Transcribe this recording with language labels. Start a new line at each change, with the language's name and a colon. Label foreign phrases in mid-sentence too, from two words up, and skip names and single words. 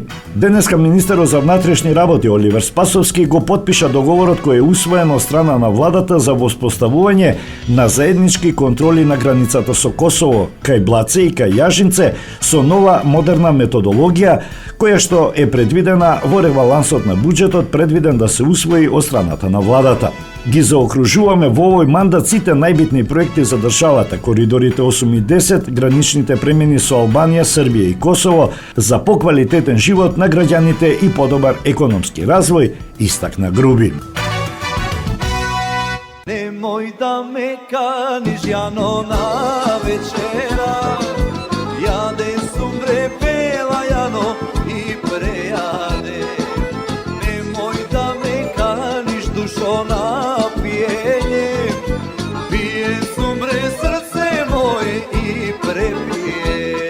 Macedonian: Денеска министерот за внатрешни работи Оливер Спасовски го потпиша договорот кој е усвоен од страна на владата за воспоставување на заеднички контроли на границата со Косово, кај Блаце и кај Јажинце, со нова модерна методологија, која што е предвидена во ребалансот на буџетот, предвиден да се усвои од страната на владата. Ги заокружуваме во овој мандат сите најбитни проекти за државата, коридорите 8 и 10, граничните премини со Албанија, Србија и Косово, за поквалитетен живот на граѓаните и подобар економски развој, истакна Груби. Немој да ме каниш јано на вечера, јаде сумбре пела јано и прејаде. Немој да ме каниш душо на пијење, пије сумбре срце моје и препије.